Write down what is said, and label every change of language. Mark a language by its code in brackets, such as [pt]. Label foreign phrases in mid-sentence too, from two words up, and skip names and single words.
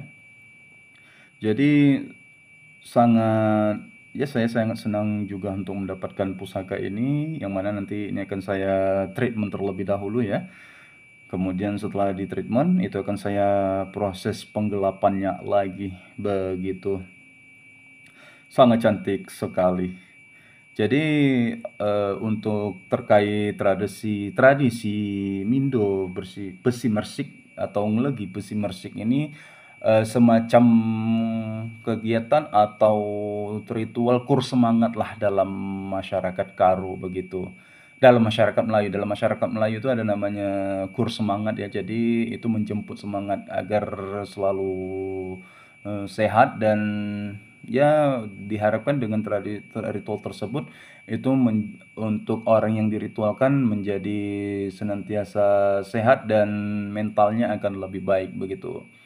[id] Jadi sangat ya saya sangat senang juga untuk mendapatkan pusaka ini, yang mana nanti ini akan saya treatment terlebih dahulu ya. Kemudian setelah di treatment itu akan saya proses penggelapannya lagi begitu. Sangat cantik sekali. Jadi untuk terkait tradisi Mindo besi mersik atau ngelegi besi mersik ini semacam kegiatan atau ritual kur semangat lah dalam masyarakat Karo begitu. Dalam masyarakat Melayu itu ada namanya kur semangat ya. Jadi itu menjemput semangat agar selalu sehat, dan ya diharapkan dengan ritual tersebut itu untuk orang yang diritualkan menjadi senantiasa sehat dan mentalnya akan lebih baik begitu.